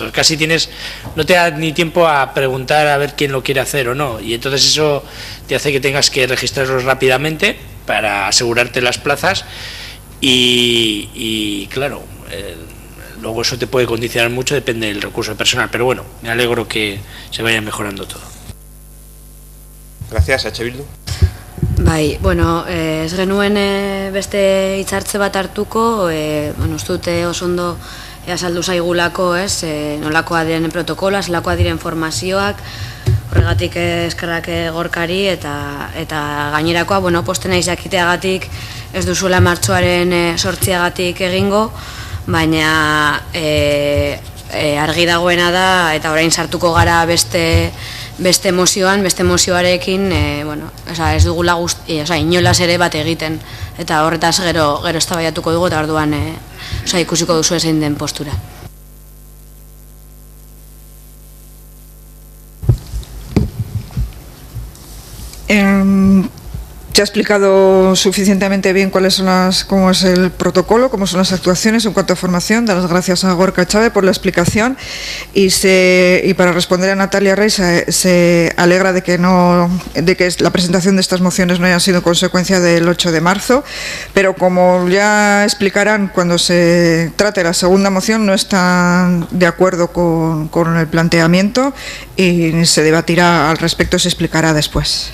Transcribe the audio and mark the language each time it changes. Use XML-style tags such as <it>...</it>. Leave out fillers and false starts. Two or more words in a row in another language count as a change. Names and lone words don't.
<es>O casi no te da ni tiempo a preguntar a ver quién lo quiere hacer o no, y entonces eso te hace que tengas que registrarlos rápidamente para asegurarte las plazas, y claro, luego eso te puede condicionar mucho, depende del recurso personal, pero bueno, me alegro que se vaya mejorando todo. Gracias, Bildu.</es> <eu>Bai, bueno, ez genuen beste hitzartze bat hartuko, uste dute oso ondo azaldu zaigulako, nolakoa diren protokoloa, zelakoa diren formazioak, horregatik eskerrak Gorkari, eta gainerakoa, posten naiz jakiteagatik ez duzuela martxoaren 8agatik egingo, baina argi dagoena da, eta orain sartuko gara beste mozioarekin, ez dugula inolaz ere bat egiten, eta horretaz gero eztabaidatuko dugu, eta orduan ikusiko duzu zein den postura.</eu> <es>Se ha explicado suficientemente bien cómo es el protocolo, cómo son las actuaciones en cuanto a formación. Dar las gracias a Gorka Chávez por la explicación, y para responder a Natalia Rey, se alegra de que la presentación de estas mociones no haya sido consecuencia del 8 de marzo, pero como ya explicarán cuando se trate la segunda moción, no están de acuerdo con el planteamiento, y se debatirá al respecto, se explicará después.</es>